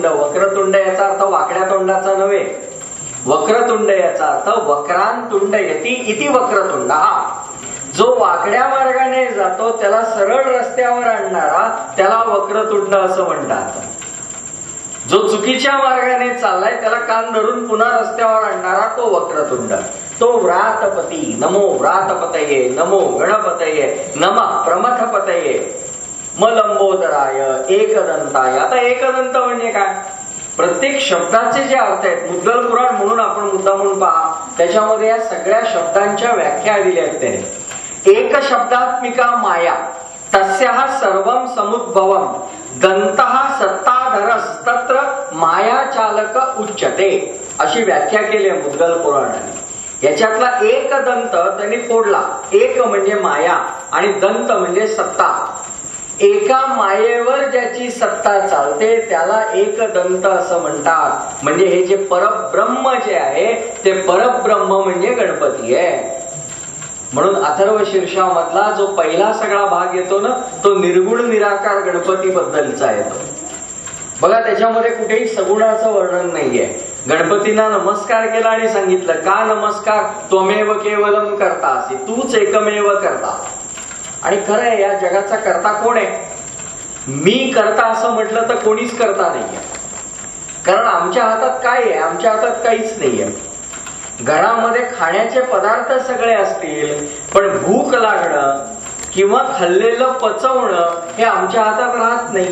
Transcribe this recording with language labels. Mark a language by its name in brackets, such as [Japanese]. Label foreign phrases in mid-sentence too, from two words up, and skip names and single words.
[Marathi] वक्रतुंड याचा अर्थ वाकड्या तोंडाचा नव्हे. वक्रतुंड याचा अर्थ [Sanskrit] वक्रांतुंड यती इति वक्रतुंड. [Marathi] जो वाकड्या मार्गाने जातो त्याला सरळ रस्त्यावर आणणारा त्याला वक्रतुंड असं म्हणतात. जो चुकीच्या मार्गाने चाललाय त्याला कान धरून पुन्हा रस्त्यावर आणणारा तो वक्रतुंड, तो व्रातपती. [Sanskrit] नमो व्रातपतये, नमो गणपतये, नमः प्रमथपतये, मलंबोदराय, एकदंताय. [Marathi] आता एकदंत म्हणजे काय, प्रत्येक शब्दाचे जे अर्थ आहेत, मुद्गल पुराण म्हणून आपण मुद्दा म्हणून पहा, त्याच्यामध्ये या सगळ्या शब्दांच्या व्याख्या दिल्या आहेत त्याने. [Sanskrit] एक शब्दात्मिका माया तस्याः सर्वं समुद्भवं दंतः सत्ताधरस्तत्र माया चालक उच्यते [Marathi] अशी व्याख्या केली आहे मुद्गल पुराणाने. याच्यातला एक दंत त्यांनी फोडला. एक म्हणजे माया आणि दंत म्हणजे सत्ता. एका मायेवर ज्याची सत्ता चालते त्याला एक दंत असं म्हणतात. म्हणजे हे जे परब्रह्म जे आहे ते परब्रह्म म्हणजे गणपती आहे. म्हणून अथर्व शीर्षामधला जो पहिला सगळा भाग येतो ना तो निर्गुण निराकार गणपती बद्दलचा येतो बघा. त्याच्यामध्ये कुठेही सगुणाचं वर्णन नाहीये. गणपतींना नमस्कार केला आणि सांगितलं का नमस्कार [Sanskrit] त्वमेव केवलम करतासी, [Marathi] तूच एकमेव करता. आणि खरं आहे या जगाचा करता कोण आहे, मी करता असं म्हटलं तर कोणीच करता नाहीये. कारण आमच्या हातात काय आहे, आमच्या हातात काहीच नाहीये. घरामध्ये खाण्याचे पदार्थ सगळे असतील पण भूक लागणं किंवा खाल्लेलं पचवणं हे आमच्या हातात राहत नाही.